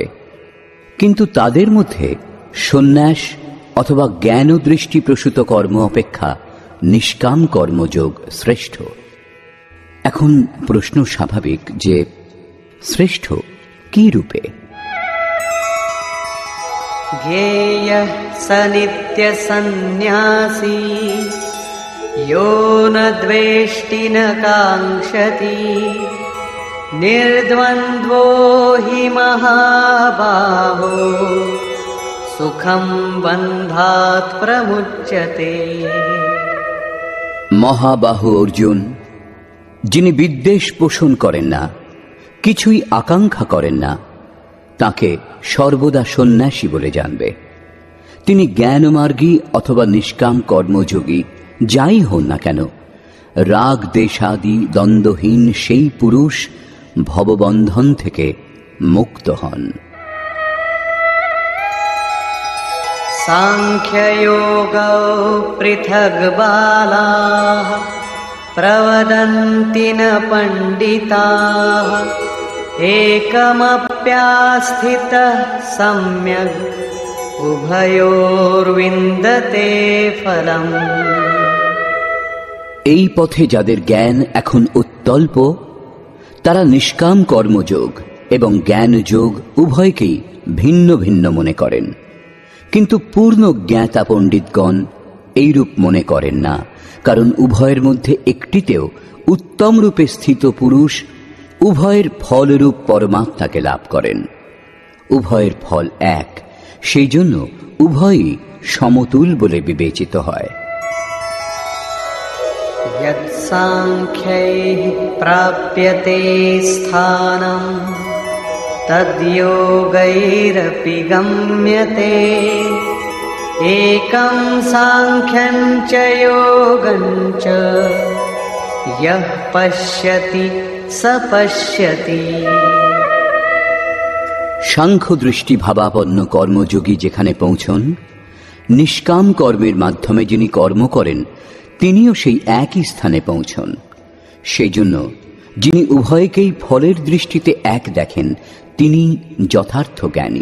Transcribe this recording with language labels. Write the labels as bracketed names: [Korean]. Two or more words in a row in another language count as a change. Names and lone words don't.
[Bangla] কিন্তু তাদের মধ্যে সন্ন্যাস অথবা জ্ঞান দৃষ্টি প্রসূত কর্ম অপেক্ষা নিষ্কাম কর্মযোগ শ্রেষ্ঠ। এখন প্রশ্ন স্বাভাবিক যে শ্রেষ্ঠ কি রূপে? [Sanskrit] ज्ञेयः स नित्यसन्न्यासी यो न द्वेष्टि न काङ्क्षति निर्द्वन्द्वो हि महाबाहो सुखं बन्धात् प्रमुच्यते। [Bangla] মহাবাহু অর্জুন, যিনি বিদ্বেষ পোষণ করেন না, কিছুই আকাঙ্ক্ষা করেন না, তাকে সর্বদা সন্ন্যাসী বলে জানবে। তিনি জ্ঞানমার্গী অথবা নিষ্কাম কর্মযোগী যাই হন না কেন, রাগ দেশাদি দ্বন্দ্বহীন সেই পুরুষ ভববন্ধন থেকে মুক্ত হন। [Sanskrit] साङ्ख्ययोगौ पृथग् बालाः प्रवदन्ति न पण्डिताः एकमप्यास्थितः सम्यग् उभयोर्विन्दते फलम्। [Bangla] এই পথে যাদের জ্ঞান এখন অত্যল্প, তারা নিষ্কাম কর্মযোগ এবং জ্ঞানযোগ উভয়কেই ভিন্ন ভিন্ন মনে করেন। কিন্তু পূর্ণ জ্ঞাতা পণ্ডিতগণ এইরূপ মনে করেন না, কারণ উভয়ের মধ্যে একটিতেও উত্তম রূপে স্থিত পুরুষ উভয়ের ফলরূপ পরমাত্মাকে লাভ করেন। উভয়ের ফল এক, সেই জন্য উভয়ই সমতুল বলে বিবেচিত হয়। [Sanskrit] यत्साङ्ख्यैः प्राप्यते स्थानम् तद्योगैरपि गम्यते एकं साङ्ख्यं च योगं च यः पश्यति स पश्यति। [Bangla] সাংখ্য দৃষ্টি ভাবাপন্ন কর্মযোগী যেখানে পৌঁছন, নিষ্কাম কর্মের মাধ্যমে যিনি কর্ম করেন তিনিও সেই একই স্থানে পৌঁছন। সেই জন্য যিনি উভয়কেই ফলের দৃষ্টিতে এক দেখেন তিনি যথার্থ জ্ঞানী।